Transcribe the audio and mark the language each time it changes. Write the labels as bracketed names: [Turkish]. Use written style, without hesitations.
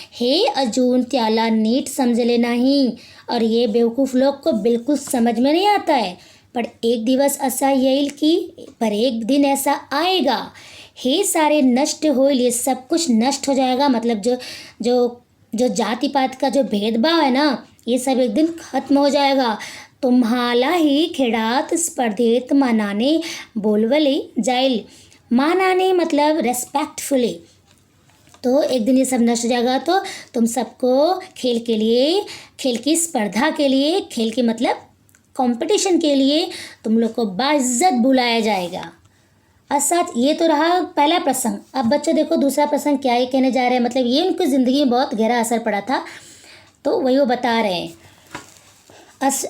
[Marathi] हे अजून त्याला नीट समजले नाही, [Hindi] और ये बेवकूफ़ लोग को बिल्कुल समझ में नहीं आता है। [Marathi] पर एक दिवस असा येईल की, [Hindi] पर एक दिन ऐसा आएगा, [Marathi] हे सारे नष्ट होईल, [Hindi] ये सब कुछ नष्ट हो जाएगा। मतलब जो जो जो जाति पात का जो भेदभाव है ना, ये सब एक दिन खत्म हो जाएगा। [Marathi] तुम्हालाही खेळात स्पर्धेत मानाने बोलवले जाईल, मानाने मतलब रेस्पेक्टफुली। [Hindi] तो एक दिन ये सब नष्ट हो जाएगा, तो तुम सबको खेल के लिए, खेल की स्पर्धा के लिए, खेल के मतलब कंपटीशन के लिए तुम लोग को बाइज्जत बुलाया जाएगा। अर्थात ये तो रहा पहला प्रसंग। अब बच्चों देखो दूसरा प्रसंग क्या ये कहने जा रहे हैं, मतलब ये उनकी ज़िंदगी में बहुत गहरा असर पड़ा था, तो वही वो बता रहे हैं।